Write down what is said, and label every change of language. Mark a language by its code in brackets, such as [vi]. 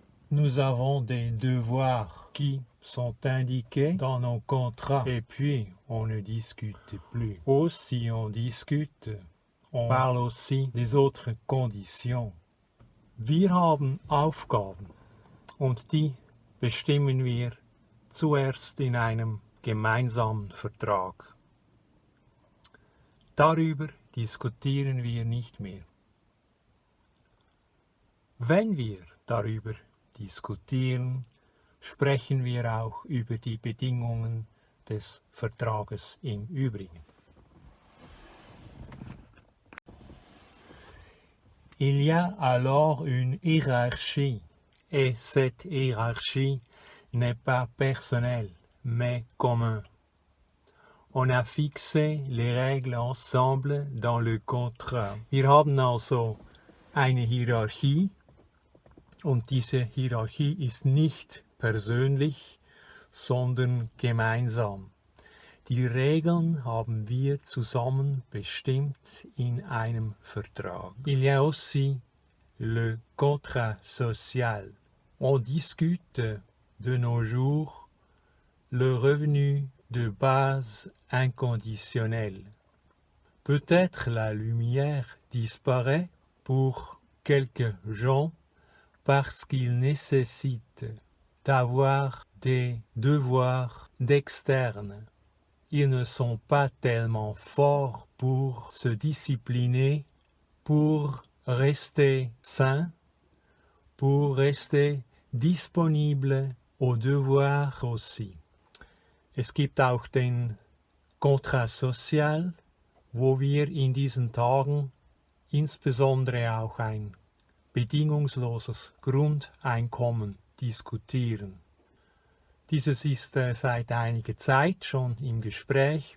[fr] Nous avons des devoirs qui sont indiqués dans nos contrats et puis on ne discute plus. Aussi on discute, on parle aussi des autres conditions. [de] Wir haben Aufgaben und die bestimmen wir zuerst in einem gemeinsamen Vertrag. Darüber diskutieren wir nicht mehr. Wenn wir darüber diskutieren, sprechen wir auch über die Bedingungen des Vertrages im Übrigen. [fr] Il y a alors une hiérarchie, et cette hiérarchie n'est pas personnelle, mais commune. On a fixé les règles ensemble dans le contrat. [de] Wir haben also eine Hierarchie und diese Hierarchie ist nicht persönlich, sondern gemeinsam. Die Regeln haben wir zusammen bestimmt in einem Vertrag. [fr] Il y a aussi le contrat social. On discute de nos jours le revenu de base inconditionnel. Peut-être la lumière disparaît pour quelques gens parce qu'ils nécessitent d'avoir des devoirs d'externe. Ils ne sont pas tellement forts pour se discipliner, pour rester sains, pour rester disponibles aux devoirs aussi. [de] Es gibt auch den Contrat social, wo wir in diesen Tagen insbesondere auch ein bedingungsloses Grundeinkommen diskutieren. Dieses ist seit einiger Zeit schon im Gespräch.